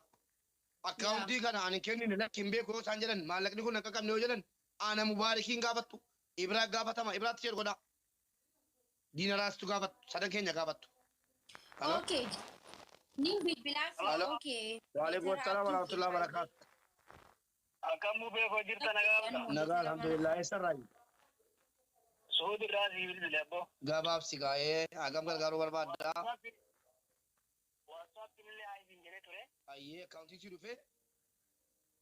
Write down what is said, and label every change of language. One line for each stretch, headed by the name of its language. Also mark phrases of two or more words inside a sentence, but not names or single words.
Oromo: Akkaawuntii kana ani kennine lakkin beeku yoo isaan jedhan maallaqni kun akka qabne yoo jedhan ana mubaarikiin gaafattu. Ibraa gaafatama. Ibraatti jedhu godhaa. Diinaraastu gaafattu. Sadan keenya gaafattu. Okay. Ni bilbilaan fi okay.
Arabic: وعليكم السلام ورحمة الله وبركاته.
Oromo: Akamu beekoo jirta nagaa Nagaa alhamdulillah eessarraayi. Suudi irraa sii bilbile abbo. Gabaabsi gaa'ee hagam gargaaruu barbaaddaa. WhatsApp illee haa isin jedhee ture. Ayyee akkaawuntii si dhufee